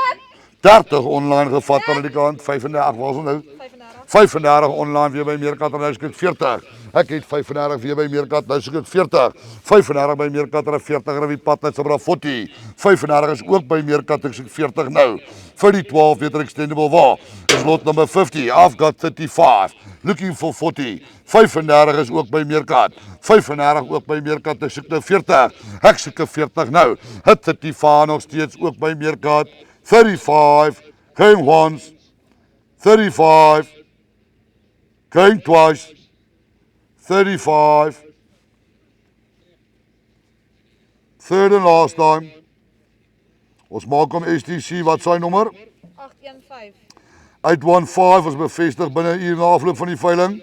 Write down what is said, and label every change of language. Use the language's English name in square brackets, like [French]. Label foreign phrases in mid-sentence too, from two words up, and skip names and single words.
[Afrikaans] 30 online gevat aan die kant, 35, waar is ons nou? 35. 35 online weer by Meerkat en nou soek ek 40. Ek het 35 weer by Meerkat, nou soek ek 40. 35 by Meerkat en 40 en wie pad net sommer 40. 35 is ook by Meerkat, ek soek 40 nou. Vir die 12 meter extendable wa. Is [English] lot number [Afrikaans] 50. [English] I've got 35. Looking for 40. 35 is [Afrikaans] ook by Meerkat. 35 ook by Meerkat, ek soek nou 40. Ek soek 40 nou. Het 35 nog steeds ook by Meerkat. 35, [English] came once, 35, came twice, 35, third and last time. [Afrikaans] Ons maak hom STC, wat sy nommer? 815. 815 is bevestig binne 'n uur na afloop van die veiling.